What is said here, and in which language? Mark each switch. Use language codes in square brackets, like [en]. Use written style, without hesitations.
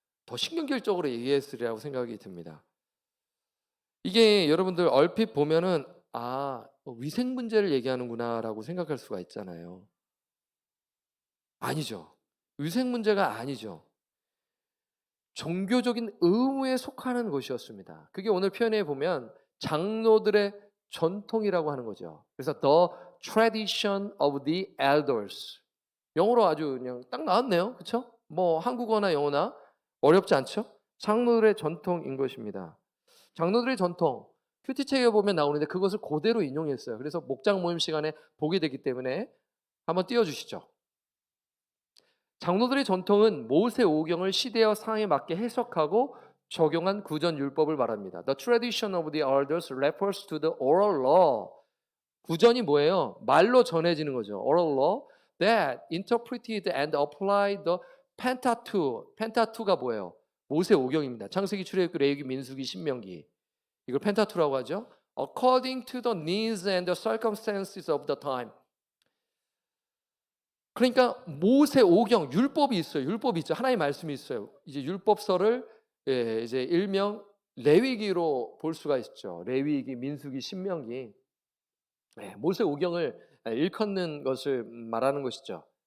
[ko] 더 신경질적으로 얘기했으리라고 생각이 듭니다. 이게 여러분들 얼핏 보면은 위생 문제를 얘기하는구나라고 생각할 수가 있잖아요. 아니죠. 위생 문제가 아니죠. 종교적인 의무에 속하는 것이었습니다. 그게 오늘 표현해 보면 장로들의 전통이라고 하는 거죠. 그래서 [en] the tradition of the elders. [ko] 영어로 아주 그냥 딱 나왔네요. 그렇죠? 뭐 한국어나 영어나 어렵지 않죠? 장로들의 전통인 것입니다. 장로들의 전통. 큐티책에 보면 나오는데 그것을 그대로 인용했어요. 그래서 목장 모임 시간에 보게 되기 때문에 한번 띄워주시죠. 장로들의 전통은 모세 오경을 시대와 상황에 맞게 해석하고 적용한 구전 율법을 말합니다. [en] The tradition of the elders refers to the oral law. [ko] 구전이 뭐예요? 말로 전해지는 거죠. [en] Oral law that interpreted and applied the Pentateuch. [ko] Pentateuch가 뭐예요? 모세 오경입니다. 창세기, 출애굽기, 레위기, 민수기, 신명기. 이걸 펜타투라고 하죠. [en] According to the needs and the circumstances of the time. [ko] 그러니까 모세 오경 율법이 있어요. 율법이 있죠. 하나님의 말씀이 있어요. 이제 율법서를 이제 일명 레위기로 볼 수가 있죠. 레위기, 민수기, 신명기. 모세 오경을 일컫는 것을 말하는 것이죠.